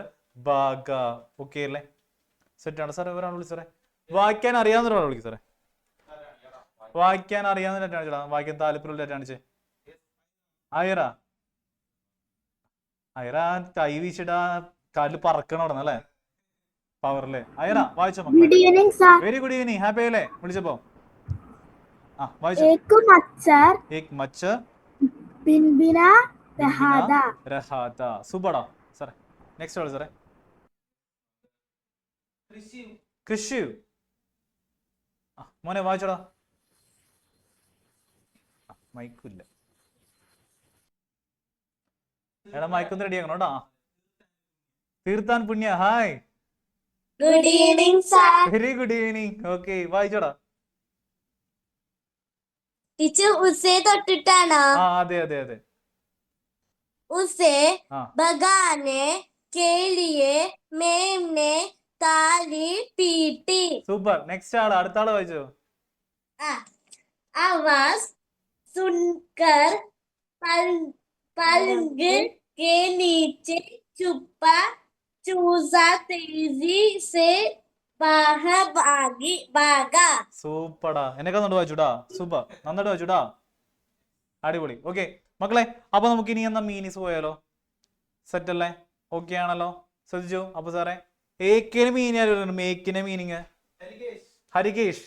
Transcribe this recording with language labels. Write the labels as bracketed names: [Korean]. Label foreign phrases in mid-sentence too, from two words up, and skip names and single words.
[Malayalam] ഓക്കെ അല്ലേ, സെറ്റ് ആണ് സാറേ? ഒരാൾ വിളിച്ചേ. വായിക്കാൻ അറിയാവുന്ന ഒരാളെ വിളിക്കും സാറേ. വായിക്കാൻ അറിയാവുന്ന ലെറ്റർ കാണിച്ചടാ. വായിക്കാൻ താല്പര്യമുള്ള ലെറ്റർ കാണിച്ചേ. അയറ അയറ കൈ വീശിടാ കാലിൽ പറക്കണം അവിടെ അല്ലേ പവറില്. അയറ വായിച്ചോ [English] Good [Malayalam] മക്കളെ. [English] evening, sir. very good evening. [Malayalam] ഹാപ്പി ആയില്ലേ വിളിച്ചപ്പോ? ആ വായിച്ചോ. [Hindi] एक मच्छर एक मच्छर बिनबिना रहादा. [Malayalam] രഹാത. സൂപ്പറാ സാറേ. നെക്സ്റ്റ് ആള് സാറേ. കൃഷി. ആ മോനെ വായിച്ചോടാ. മൈക്കില്ല. എടാ മൈക്കൊന്ന് റെഡി ആക്കണം കേട്ടോ. തീർത്താൻ പുണ്യ. ഹായ്. [English] Good evening, sir. very good evening. [Malayalam] ഓക്കെ വായിച്ചോടാ. ടീച്ചർ ഉസേ തൊട്ടിട്ടാണോ? ആ അതെ അതെ അതെ. [Hindi] उसे हाँ। भगाने के लिए मैम ने ताली पीटी. [Malayalam] സൂപ്പർ. നെക്സ്റ്റ് ആള്. അടുത്ത ആള് വായിച്ചോ. [Hindi] आवाज सुनकर पलंग के नीचे छुपा चूजा तेजी से बाहर भागा. [Malayalam] സൂപ്പറാ. എന്നെ കണ്ടു വായിച്ചുടാ. സൂപ്പർ. നന്നായിട്ട് വായിച്ചുടാ. അടിപൊളി. ഓക്കെ മക്കളെ, അപ്പൊ നമുക്ക് ഇനി എന്നാ മീനിങ്സ് പോയാലോ? സെറ്റ് അല്ലേ? ഓക്കെ ആണല്ലോ? ശ്രദ്ധിച്ചു. അപ്പൊ സാറേ ഏക്കിന് മീനിങ് ആര് പറയുന്നു? മേക്കിന്റെ മീനിങ് ഹരികേഷ്.